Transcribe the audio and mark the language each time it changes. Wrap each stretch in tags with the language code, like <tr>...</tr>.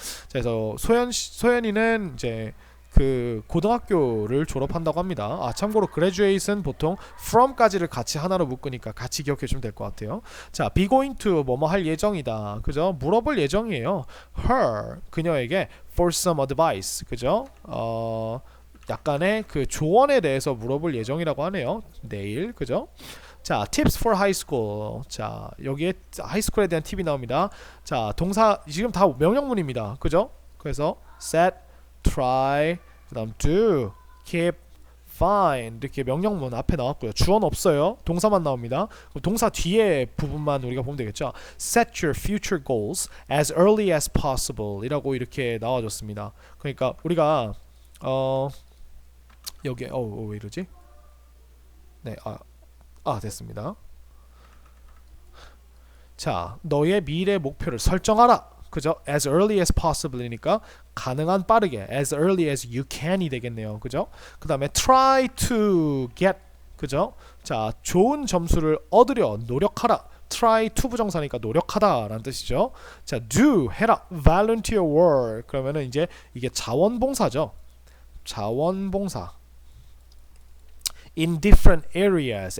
<ko>그래서 소연이는 이제 그 고등학교를 졸업한다고 합니다. 아, 참고로 graduate은 보통 from까지를 같이 하나로 묶으니까 같이 기억해 주면 될 것 같아요. 자, be going to 뭐뭐 할 예정이다. 그죠? 물어볼 예정이에요.</ko> <en>her</en> <ko>그녀에게</ko> <en>for some advice.</en> <ko>그죠? 약간의 그 조언에 대해서 물어볼 예정이라고 하네요. 내일. 그죠? 자,</ko> <en>tips for high school.</en> <ko>자, 여기에 하이스쿨에 대한 팁이 나옵니다. 자, 동사 지금 다 명령문입니다. 그죠? 그래서 set, try, 그다음 do, keep, find 이렇게 명령문 앞에 나왔고요. 주어는 없어요. 동사만 나옵니다. 그럼 동사 뒤에 부분만 우리가 보면 되겠죠.</ko> <en>Set your future goals as early as possible</en> <ko>이라고 이렇게 나와줬습니다. 그러니까 우리가 여기에 왜 이러지? 네, 됐습니다. 자, 너의 미래 목표를 설정하라. 그죠?</ko> <en>As early as possible이니까</en> <ko>가능한 빠르게</ko> <en>as early as you can이</en> <ko>되겠네요. 그죠?</ko> <en>그 다음에 try to get.</en> <ko>그죠? 자, 좋은 점수를 얻으려 노력하라. try to 부정사니까 노력하다 라는 뜻이죠. 자, do 해라.</ko> <en>volunteer work.</en> <ko>그러면은 이제 이게 자원봉사죠. 자원봉사.</ko> <en>in different areas.</en>